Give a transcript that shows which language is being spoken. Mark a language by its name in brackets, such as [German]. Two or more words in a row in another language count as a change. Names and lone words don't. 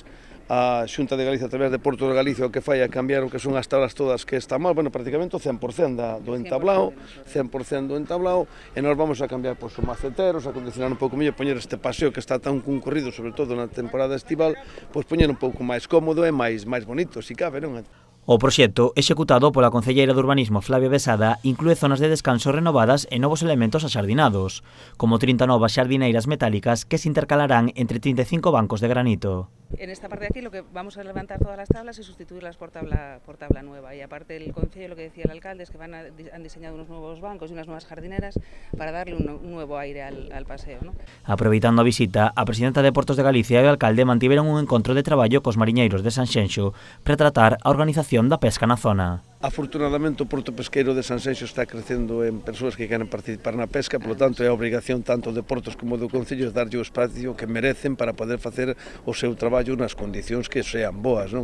[Galician] A Xunta de Galicia, a través de Portos de Galicia, o que fai é cambiar o que son as tablas todas que está mal, bueno, prácticamente o 100% do entablado, e nós vamos a cambiar os maceteros, a condicionar un pouco mellor, poñer este paseo que está tan concorrido, sobre todo na temporada estival, pois poñer un pouco máis cómodo e máis bonito, se cabe, non? O proxecto, executado pola concelleira de Urbanismo Flavia Besada, inclúe zonas de descanso renovadas e novos elementos axardinados, como 30 novas xardineiras metálicas que se intercalarán entre 35 bancos de granito. [Spanish] En esta parte de aquí lo que vamos a levantar todas las tablas y sustituirlas por tabla nueva. Y aparte el Concello, lo que decía el alcalde, es que han diseñado unos nuevos bancos y unas nuevas jardineras para darle un nuevo aire al paseo, ¿no? [Galician] Aproveitando a visita, a presidenta de Portos de Galicia e o alcalde mantiveron un encontro de traballo cos mariñeiros de Sanxenxo para tratar a organización da pesca na zona. Afortunadamente o Porto Pesqueiro de Sanxenxo está crecendo en persoas que queren participar na pesca, polo tanto é a obrigación tanto de Portos como do Concello de darlle o espacio que merecen para poder facer o seu traballo nas condicións que sean boas, non?